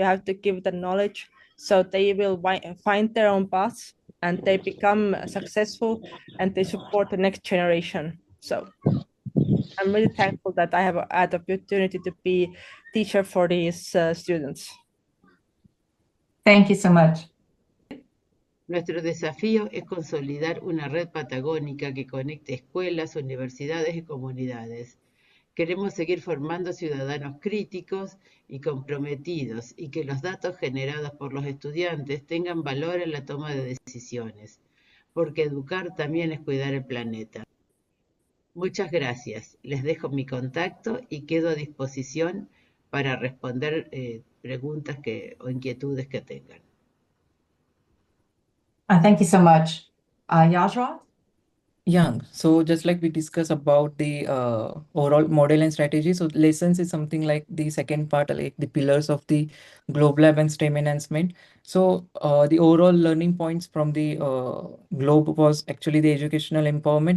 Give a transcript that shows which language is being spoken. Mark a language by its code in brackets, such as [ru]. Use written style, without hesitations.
[en] You have to give them knowledge so they will find their own paths and they become successful and they support the next generation. So I'm really thankful that I have had the opportunity to be teacher for these students. Thank you so much. [es] Nuestro desafío es consolidar una red patagónica que conecte escuelas, universidades y comunidades. Queremos seguir formando ciudadanos críticos y comprometidos y que los datos generados por los estudiantes tengan valor en la toma de decisiones, porque educar también es cuidar el planeta. Muchas gracias. Les dejo mi contacto y quedo a disposición para responder preguntas o inquietudes que tengan. [en] Thank you so much. Yajra? Yeah, so just like we discussed about the overall model and strategy, so lessons is something like the second part, like the pillars of the Globe Lab and STEM enhancement. So the overall learning points from the Globe was actually the educational empowerment.